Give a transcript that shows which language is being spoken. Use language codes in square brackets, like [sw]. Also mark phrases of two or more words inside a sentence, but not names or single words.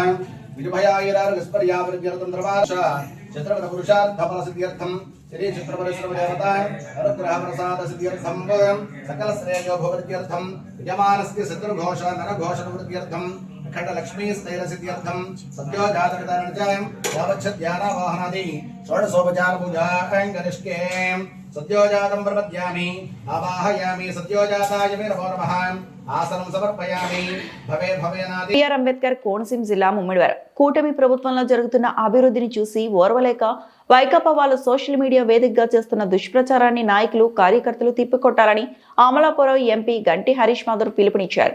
[sa] विजययायरागस्पर्यावृत्यर्थंद्रवाश चित्रपट पुरुषार्थ फलसिद्ध्यर्थं श्री चित्रपरेश्वर देवता अनुग्रह प्रसाद सिद्ध्यर्थं सकल श्रेयो भवत्यर्थं यजमानस्य शत्रुघोष नरघोष निवृत्त्यर्थं अखंड लक्ष्मी स्थैर्य सिद्ध्यर्थं सत्योजात वितरणं यावच्छद्यान वाहनादि षोडशोपचार पूजा करिष्ये सत्योजातं प्रपद्यामि आवाहयामि सत्योजाताय मे नमो नमः ఆసనం సమర్పయామి భవే భవేనాది. [te] బిఆర్ అంబేద్కర్ కోనసీమ జిల్లా ముమ్మిడివరం కూటమి ప్రభుత్వంలో జరుగుతున్న అభివృద్ధిని చూసి ఓర్వలేక వైకాపా వాళ్ళు సోషల్ మీడియా వేదికగా చేస్తున్న దుష్ప్రచారాన్ని నాయకులు కార్యకర్తలు తిప్పికొట్టాలని అమలాపురం ఎంపీ గంటి హరీష్ మాధవ్ పిలుపునిచ్చారు.